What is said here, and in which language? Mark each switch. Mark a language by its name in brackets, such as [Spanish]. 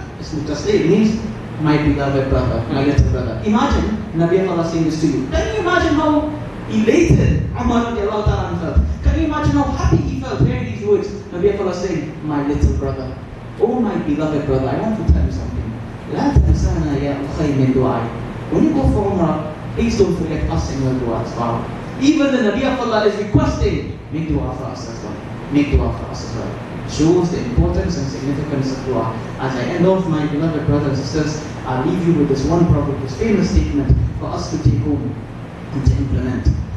[English] It means my beloved brother, my little brother. Imagine Nabi Allah saying this to you. Can you imagine how elated Umar radiallahu ta'ala felt? Can you imagine how happy he felt hearing these words? Nabi Allah saying, my little brother. Oh my beloved brother, I want to tell you something. [Arabic] لا تنسانا يا أخي من دعائي. [English] When you go for Umrah, please don't forget us in your du'as. Wow. Even the Nabi of Allah is requesting, make dua for us as well. Make dua for us as well. Shows the importance and significance of dua. As I end off, my beloved brothers and sisters, I'll leave you with this one proverb, this famous statement for us to take home and to implement.